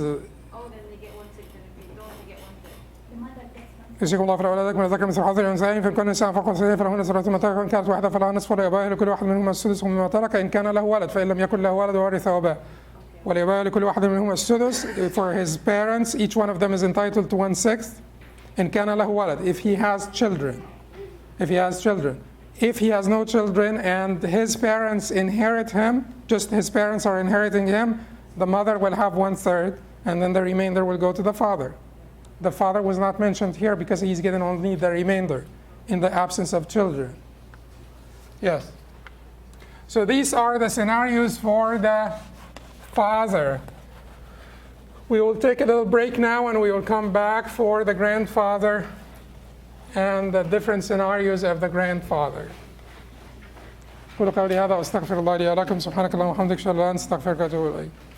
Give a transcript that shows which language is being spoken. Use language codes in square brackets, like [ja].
[en] Oh, then they get 1/6, and if they don't, they get 1/3. The mother gets one. [ar] يوصيكم الله في أولادكم للذكر مثل حظ الأنثيين فإن كن نساء فوق اثنتين فلهن ثلث ما ترك وإن كانت واحدة فلها نصف ولأبويه لكل واحد منهما السدس مما ترك إن كان له ولد فإن لم يكن له ولد وورثه أبواه ولأبويه لكل واحد منهما السدس. [en] For his parents, each one of them is entitled to 1/6. [ar] إن كان له ولد, [en] if he has children. If he has children. If he has no children and his parents inherit him, just his parents are inheriting him, the mother will have 1/3, and then the remainder will go to the father. The father was not mentioned here because he's getting only the remainder in the absence of children. Yes. So these are the scenarios for the father. We will take a little break now and we will come back for the grandfather and the different scenarios of the grandfather. [ar] أقول قولي هذا وأستغفر الله لي ولكم سبحانك اللهم وبحمدك أشهد أن لا إله إلا أنت أستغفرك وأتوب إليك.